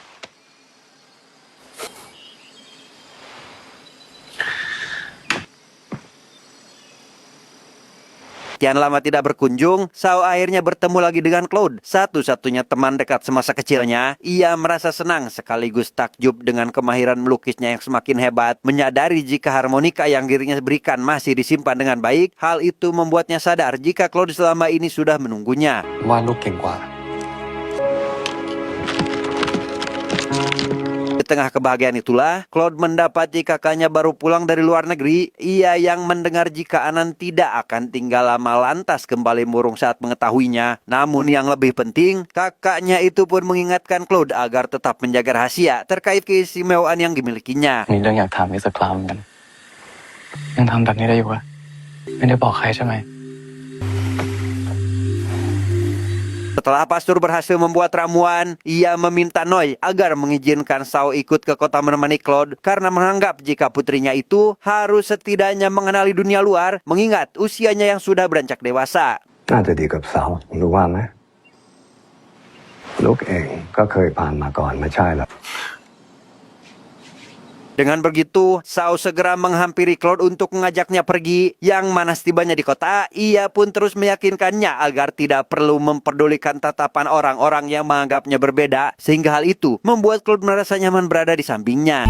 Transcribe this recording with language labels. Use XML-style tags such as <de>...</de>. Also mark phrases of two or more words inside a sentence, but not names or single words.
<id>Sekian lama tidak berkunjung, Sao akhirnya bertemu lagi dengan Claude, satu-satunya teman dekat semasa kecilnya. Ia merasa senang sekaligus takjub dengan kemahiran melukisnya yang semakin hebat. Menyadari jika harmonika yang dirinya berikan masih disimpan dengan baik, hal itu membuatnya sadar jika Claude selama ini sudah menunggunya.</id> <th>ว่าลูกเก่งกว่า</th> <id>Di tengah kebahagiaan itulah, Claude mendapati kakaknya baru pulang dari luar negeri. Ia yang mendengar jika Anan tidak akan tinggal lama lantas kembali murung saat mengetahuinya. Namun yang lebih penting, kakaknya itu pun mengingatkan Claude agar tetap menjaga rahasia terkait keistimewaan yang dimilikinya.</id> <th>มีเรื่องอยากถามอีกสักคราวเหมือนกันยังทำแบบนี้ได้อยู่ปะไม่ได้บอกใครใช่ไหม</th> <id>Setelah pastor berhasil membuat ramuan, ia meminta Noi agar mengizinkan Sao ikut ke kota menemani Claude karena menganggap jika putrinya itu harus setidaknya mengenali dunia luar mengingat usianya yang sudah beranjak dewasa.</id> <th>น่าจะดีกับสาวรู้ว่าไหมลูกเองก็เคยผ่านมาก่อนไม่ใช่เหรอ</th> <id>Dengan begitu, Sao segera menghampiri Claude untuk mengajaknya pergi. Yang mana setibanya di kota, ia pun terus meyakinkannya agar tidak perlu memperdulikan tatapan orang-orang yang menganggapnya berbeda. Sehingga hal itu membuat Claude merasa nyaman berada di sampingnya.</id>